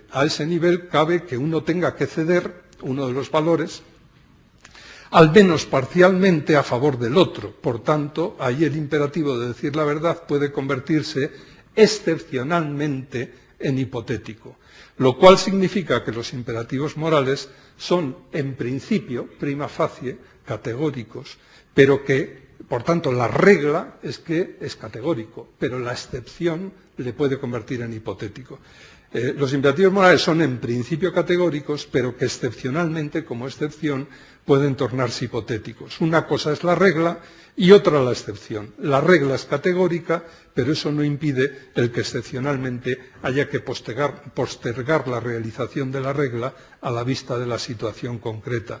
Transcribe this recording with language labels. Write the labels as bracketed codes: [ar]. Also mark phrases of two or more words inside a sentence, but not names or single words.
[es] A ese nivel cabe que uno tenga que ceder uno de los valores, al menos parcialmente a favor del otro. Por tanto, ahí el imperativo de decir la verdad puede convertirse excepcionalmente en hipotético, lo cual significa que los imperativos morales son, en principio, [la] prima facie, [es] categóricos, pero que, por tanto, la regla es que es categórico, pero la excepción le puede convertir en hipotético. Los imperativos morales son en principio categóricos, pero que excepcionalmente, como excepción, pueden tornarse hipotéticos. Una cosa es la regla y otra la excepción. La regla es categórica, pero eso no impide el que excepcionalmente haya que postergar la realización de la regla a la vista de la situación concreta.